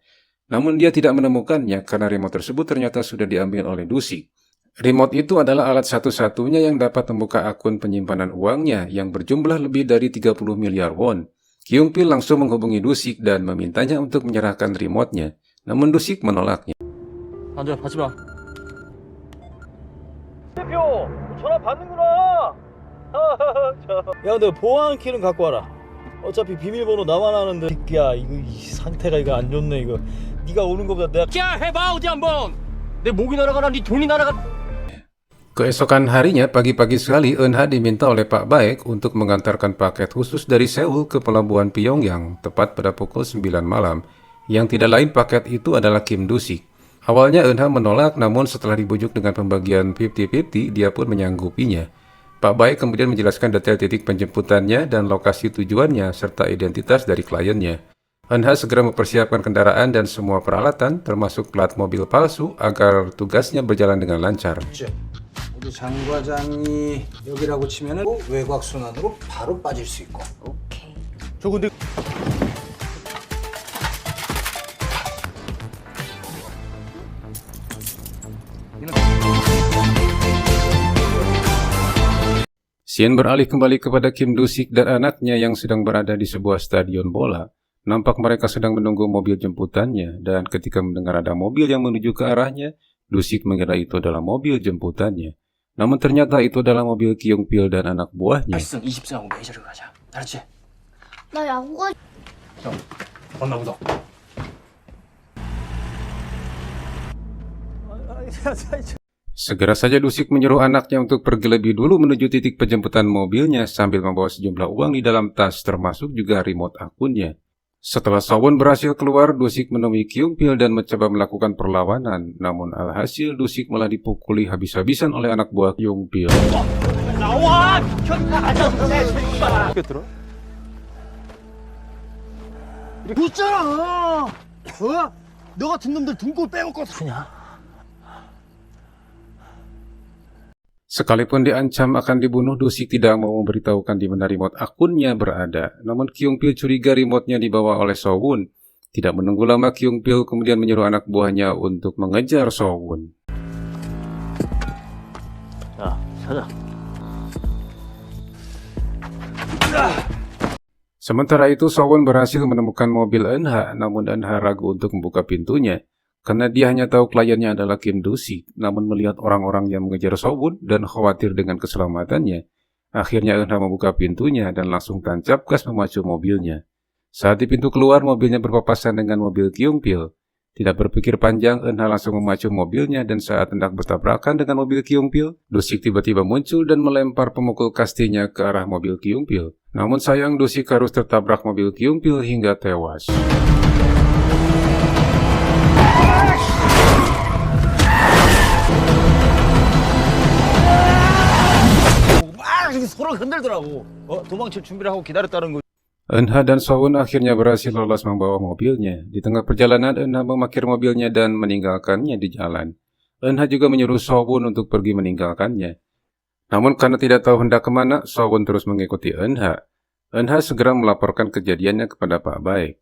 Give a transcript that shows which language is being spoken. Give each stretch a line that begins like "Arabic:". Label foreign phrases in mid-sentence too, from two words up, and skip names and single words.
Indonesian: Namun dia tidak menemukannya karena remote tersebut ternyata sudah diambil oleh Do-sik. Remote itu adalah alat satu-satunya yang dapat membuka akun penyimpanan uangnya yang berjumlah lebih dari 30 miliar won. Kyung-pil langsung menghubungi Do-sik dan memintanya untuk menyerahkan remote-nya. Namun Do-sik menolaknya.
Korean: 앉아, 하지마. 대표 전화 받는구나. 야, 너 보안 키는 갖고 와라. 어차피 비밀번호 나만 아는데. 야, 이거 이 상태가 이거 안 좋네 이거. 네가 오는 것보다 내가 야, 해봐 어디 한번. 내 목이 날아가나 네 돈이 날아가.
Indonesian: Keesokan harinya, pagi-pagi sekali, Eunha diminta oleh Pak Baek untuk mengantarkan paket khusus dari Seoul ke pelabuhan Pyongyang tepat pada pukul 9 malam. Yang tidak lain paket itu adalah Kim Do-sik. Awalnya Eunha menolak, namun setelah dibujuk dengan pembagian 50-50, dia pun menyanggupinya. Pak Baek kemudian menjelaskan detail titik penjemputannya dan lokasi tujuannya serta identitas dari kliennya. Eunha segera mempersiapkan kendaraan dan semua peralatan, termasuk plat mobil palsu, agar tugasnya berjalan dengan lancar.
Korean: 우리 장 과장이 여기라고 치면은 외곽 순환으로 바로 빠질 수 있고. 오케이. 저 근데
Indonesian: Scene beralih kembali kepada Kim Do-sik dan anaknya yang sedang berada di sebuah stadion bola. Nampak mereka sedang menunggu mobil jemputannya, dan ketika mendengar ada mobil yang menuju ke arahnya, Do-sik mengira itu adalah mobil jemputannya. Namun ternyata itu adalah mobil Kyung-pil dan anak buahnya.
Korean: 24하고 메이저를 가자. 알았지? 나 야구가 봤나 보다.
Indonesian: Segera saja Do-sik menyuruh anaknya untuk pergi lebih dulu menuju titik penjemputan mobilnya sambil membawa sejumlah uang di dalam tas, termasuk juga remote akunnya. Setelah So-won berhasil keluar, Do-sik menemui Kyung-pil dan mencoba melakukan perlawanan. Namun alhasil Do-sik malah dipukuli habis-habisan oleh anak buah Kyung-pil.
Korean: 어떻게 들어? 웃잖아. 너 같은 놈들 등골 빼먹고 쓰냐?
Indonesian: Sekalipun diancam akan dibunuh, Do-sik tidak mau memberitahukan di mana remote akunnya berada. Namun Kyung-pil curiga remote-nya dibawa oleh So-won. Tidak menunggu lama, Kyung-pil kemudian menyuruh anak buahnya untuk mengejar So-won. 자, 찾아. Sementara itu, So-won berhasil menemukan mobil Eunha, namun Eunha ragu untuk membuka pintunya. Karena dia hanya tahu kliennya adalah Kim Do-sik, namun melihat orang-orang yang mengejar So-won dan khawatir dengan keselamatannya, akhirnya Eunha membuka pintunya dan langsung tancap gas memacu mobilnya. Saat di pintu keluar, mobilnya berpapasan dengan mobil Kyung-pil. Tidak berpikir panjang, Eunha langsung memacu mobilnya dan saat hendak bertabrakan dengan mobil Kyung-pil, Do-sik tiba-tiba muncul dan melempar pemukul kastinya ke arah mobil Kyung-pil. Namun sayang, Do-sik harus tertabrak mobil Kyung-pil hingga tewas.
Korean: 막 이렇게 서로 흔들더라고. 도망칠 준비를 하고 기다렸다는 거.
Indonesian: Eunha dan So-won akhirnya berhasil lolos membawa mobilnya. Di tengah perjalanan, Eunha memarkir mobilnya dan meninggalkannya di jalan. Eunha juga menyuruh So-won untuk pergi meninggalkannya. Namun karena tidak tahu hendak kemana, So-won terus mengikuti Eunha. Eunha segera melaporkan kejadiannya kepada Pak Baek.